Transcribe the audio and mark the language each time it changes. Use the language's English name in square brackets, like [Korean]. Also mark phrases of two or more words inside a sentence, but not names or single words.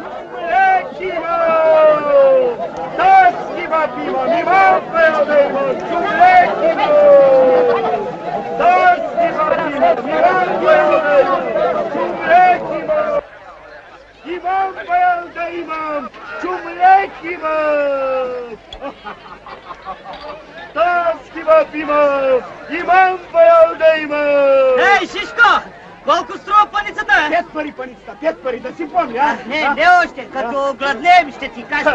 [Turkish] İmam bayıldı imam, cumhuriyet imam. Tas kebap imam, imam bayıldı imam. [Bulgarian] Ей, Шишко! Колко струва паницата, бе? 5 пари паницата, 5 пари, да си помня, а? Не още, като гладнеем ще ти кажа.